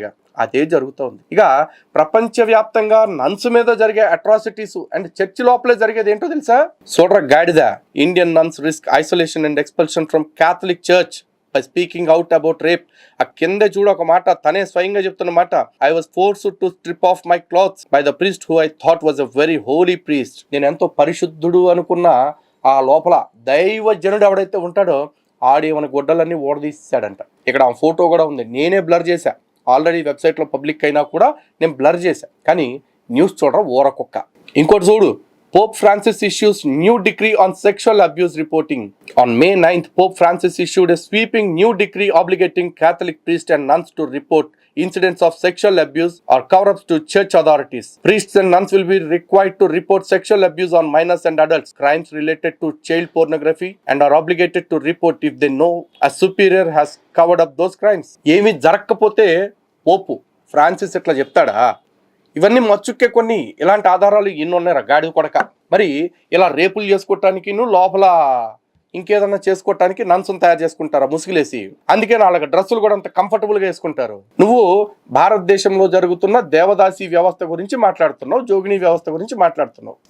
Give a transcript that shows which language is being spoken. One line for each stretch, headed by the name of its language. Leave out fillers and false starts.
Telugu: ఇక అదే జరుగుతోంది. ఇక ప్రపంచవ్యాప్తంగా నన్స్ మీద జరిగే అట్రాసిటీస్ అండ్ చర్చి లోపలే జరిగేది ఏంటో తెలుసా? చూడరా గాడిద.
English: Indian nuns risk isolation and expulsion from Catholic church by speaking out about rape.
Telugu: ఆ కింద చూడ ఒక మాట, తనే స్వయంగా చెప్తున్న మాట.
English: I was forced to strip off my clothes by the priest who I thought was a very holy priest.
Telugu: నేను ఎంతో పరిశుద్ధుడు అనుకున్న ఆ లోపల దైవజనుడు ఎవడైతే ఉంటాడో ఆడి మన గొడ్డలన్నీ ఓడదీసాడంట. ఇక్కడ ఆ ఫోటో కూడా ఉంది, నేనే బ్లర్ చేశా. ఆల్రెడీ వెబ్సైట్లో పబ్లిక్ అయినా కూడా నేను బ్లర్ చేశా. కానీ న్యూస్ చూడరా ఊరకొక్క. ఇంకోటి చూడు,
English: Pope Francis issues new decree on sexual abuse reporting. On May 9th, Pope Francis issued a sweeping new decree obligating Catholic priests and nuns to report incidents of sexual abuse or cover-ups to church authorities. Priests and nuns will be required to report sexual abuse on minors and adults, crimes related to child pornography, and are obligated to report if they know a superior has covered up those crimes.
Telugu: ఏమి జరగకపోతే పోపు Francis ఇట్లా చెప్తాడా? ఇవన్నీ మచ్చుక్కే కొన్ని ఇలాంటి ఆధారాలు ఎన్ని ఉన్నాయి గాడి కొడక. మరి ఇలా రేపులు చేసుకోవటానికి లోపల ఇంకేదన్నా చేసుకోవటానికి నన్సును తయారు చేసుకుంటారా ముసుగులేసి? అందుకే వాళ్ళకి డ్రెస్సులు కూడా అంత కంఫర్టబుల్ గా వేసుకుంటారు. నువ్వు భారతదేశంలో జరుగుతున్న దేవదాసి వ్యవస్థ గురించి మాట్లాడుతున్నావు, జోగిని వ్యవస్థ గురించి మాట్లాడుతున్నావు.